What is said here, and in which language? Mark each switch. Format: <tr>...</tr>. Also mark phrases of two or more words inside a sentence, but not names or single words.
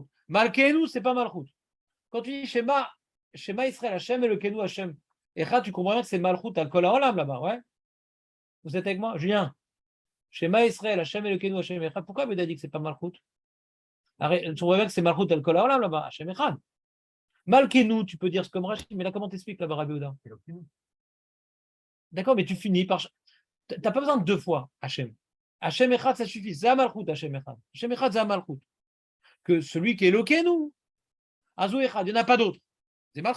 <fr>Malkeinu, c'est pas Malchut. Quand tu dis</fr> <he>שמע ישראל השם אלוקינו השם אחד,</he> <fr>tu comprends bien que c'est</fr> <he>מלכות על כל העולם</he> <fr>là-bas, ouais? Vous êtes avec moi? Julien?</fr> <he>שמע ישראל השם אלוקינו השם אחד,</he> <fr>pourquoi Yehuda dit que c'est pas Malchut? Tu vois bien que c'est</fr> <he>מלכות על כל העולם</he> <fr>là-bas,</fr> <he>השם אחד.</he> <fr>Malkenou, tu peux dire ce comme Rachid, mais là, comment t'expliques là-bas, Rabbi Yehuda? D'accord, mais tu finis par. Tu n'as pas besoin de deux fois Hachem.</fr> <he>השם אחד,</he> <fr>ça suffit. C'est</fr> <he>מלכות השם אחד השם אחד,</he> <fr>c'est Malchut. Que celui qui est</fr> <he>אלוקינו הוא אחד,</he> <fr>il n'y en a pas d'autre. C'est Malchut.</fr>